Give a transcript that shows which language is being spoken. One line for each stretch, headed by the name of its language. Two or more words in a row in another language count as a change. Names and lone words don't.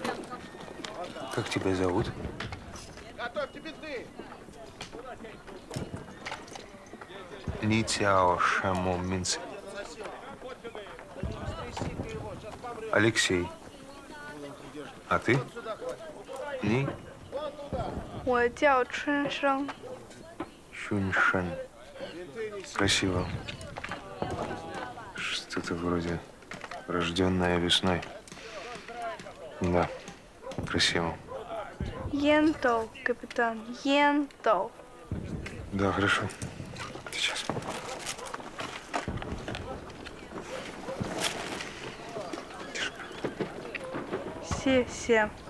Russian: Как тебя зовут? Готовьте бинты.
Chinese: 你叫什么名字.
Russian: Алексей. А ты? Ли
Chinese: 我叫春生。
Russian: Шуньшань. Красиво. Что-то вроде рожденная весной. Да, красиво.
Chinese: 烟斗, капитан, 烟斗.
Russian: Да, хорошо. Сейчас. Все, все.